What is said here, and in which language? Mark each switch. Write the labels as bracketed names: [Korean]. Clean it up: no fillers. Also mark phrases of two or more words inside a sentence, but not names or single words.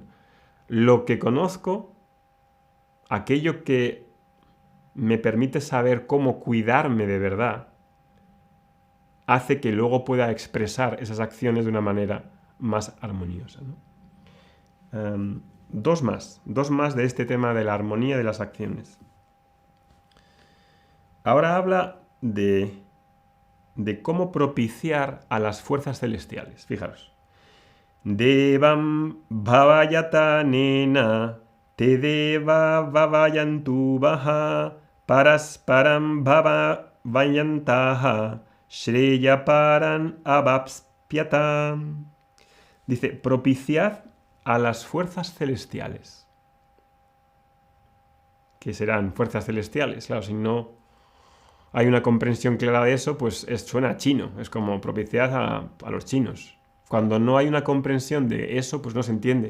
[Spanish] Lo que conozco, aquello que me permite saber cómo cuidarme de verdad, hace que luego pueda expresar esas acciones de una manera más armoniosa, ¿no? Dos más de este tema de la armonía de las acciones. Ahora habla de cómo propiciar a las fuerzas celestiales. Fijaros. [Sanskrit] Devam bhavayata nena te deva bhavayantu baha parasparam bhavayantaha shreya paran abapspyatam. [Spanish] Dice, propiciad a las fuerzas celestiales. ¿Qué serán fuerzas celestiales? Claro, si no hay una comprensión clara de eso, pues suena chino. Es como propiciad a los chinos. Cuando no hay una comprensión de eso, pues no se entiende.